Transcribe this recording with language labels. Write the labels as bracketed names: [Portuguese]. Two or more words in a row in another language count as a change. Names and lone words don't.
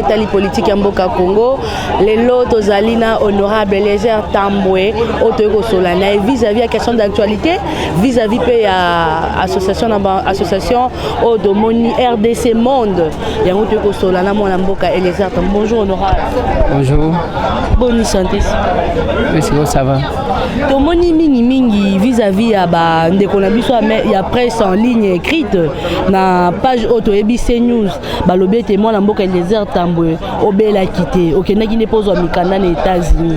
[Lingala] etali politique ya mboka Congo lelo tozali na honorable Eliezer Tambwe otoyeko sola na [French] vis-à-vis à question d'actualité vis-à-vis [Lingala] pe ya association Odomoni RDC Monde ya otoyeko sola na mwana mboka Eliezer Tambwe. [French] Bonjour honorable. Bonjour. Bonne santé. Merci, ça va. [Lingala] Tomoni mingi vis-à-vis ya ba ndeko na biso ya [French] presse en ligne écrite [Lingala] na page auto ABC News balobi ete mwana mboka Eliezer Tambwe obela quitté okendaki ne pozo mikanda na États-Unis.